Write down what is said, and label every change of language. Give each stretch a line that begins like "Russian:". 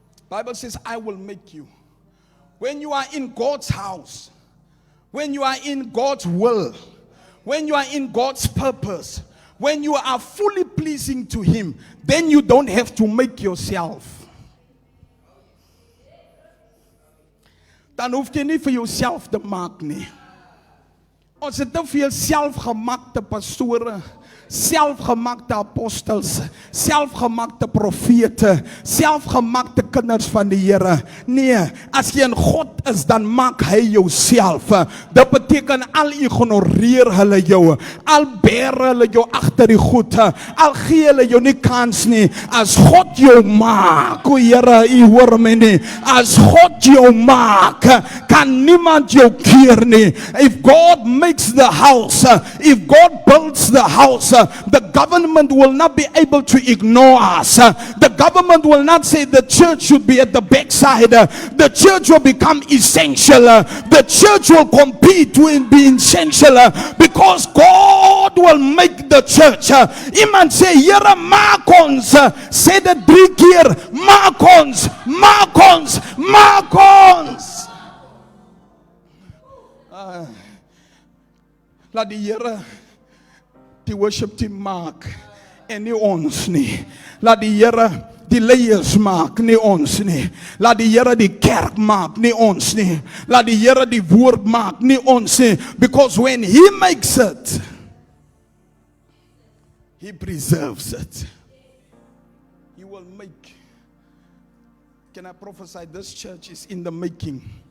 English: Bible says, I will make you. When you are in God's house, when you are in God's will, when you are in God's purpose, when you are fully pleasing to Him, then you don't have to make yourself.
Afrikaans: Dan hoef jy nie vir jouself te maak nie. Ons het te veel selfgemaakte pastore, selfgemaakte apostels, selfgemaakte profete, selfgemaakte kinders van die Here. Nee, as jy in God is, dan maak hy jouself. Dit beteken al ignoreer hulle jou, al bear hulle jou agter die goed, al gee hulle jou nie kans nie. As God jou maak, o Here, u hoor my nie. As God jou maak, kan niemand jou keer nie.
English: If God makes the house, if God builds the house, the government will not be able to ignore us. The government will not say the church should be at the backside. The church will become essential. The church will compete to be essential because God will make the church.
Afrikaans: Iemand sê, Here, maak ons. Sê dit 3 keer. Maak ons, maak ons, maak ons. Laat die Here die worship team maak en nie ons nie. Laat die Here die leiers maak, nie ons nie. Laat die Here die kerk maak, nie ons nie. Laat die Here die woord maak, nie ons nie.
English: Because when He makes it, He preserves it. He will make. Can I prophesy? This church is in the making.